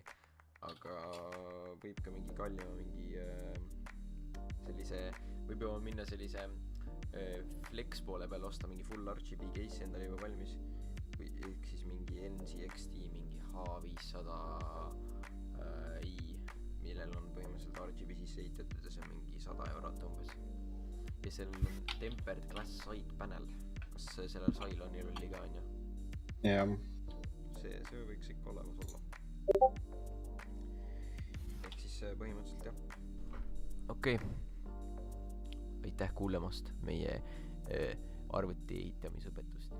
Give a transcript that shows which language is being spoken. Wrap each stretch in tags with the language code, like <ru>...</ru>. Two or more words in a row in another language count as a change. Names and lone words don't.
<et>Aga võib ka mingi kallima, mingi sellise, võib juba minna sellise flex poole peal osta mingi</et> <en>full RGB case</en> <et>endale juba valmis. Või siis mingi NCXT, mingi H500i, millel on põhimõtteliselt RGB sisse ehitatud ja see on mingi 100 eurot umbes. Ja sellel on</et> <en>tempered glass side panel.</en> <et>Kas sellel Cylonil oli ka, on ju? Jah. See võiks ikka olemas olla. Ehk siis põhimõtteliselt jah. Okei. Aitäh kuulemast meie arvuti ehitamisõpetus.</et>